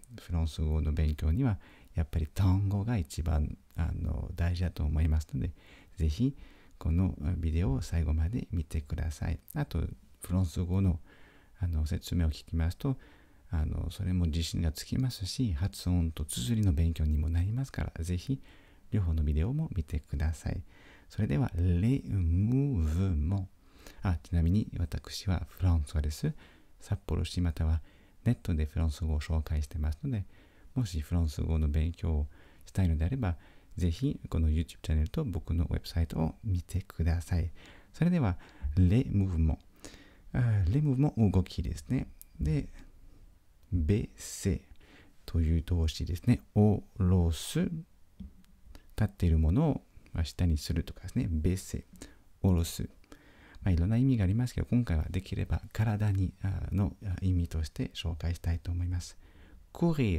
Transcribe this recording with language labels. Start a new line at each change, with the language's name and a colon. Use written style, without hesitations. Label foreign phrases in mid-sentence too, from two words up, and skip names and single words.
Japanese: フランス語の勉強にはやっぱり単語が一番大事だと思いますので、ぜひこのビデオを最後まで見てください。あと、フランス語の説明を聞きますと、それも自信がつきますし、発音と綴りの勉強にもなりますから、ぜひ両方のビデオも見てください。それでは、
French: les mouvements。
Japanese: ちなみに私はフランス語です。札幌市またはネットでフランス語を紹介してますので、もしフランス語の勉強をしたいのであれば、ぜひこの YouTube チャンネルと僕のウェブサイトを見てください。それでは、
French: les mouvements。 les mouvements
Japanese: 動きですね。で、baisser という動詞ですね。下ろす。立っているものを下にするとかですね。baisser。下ろす。いろんな意味がありますけど、今回はできれば体の意味として紹介したいと思います。courir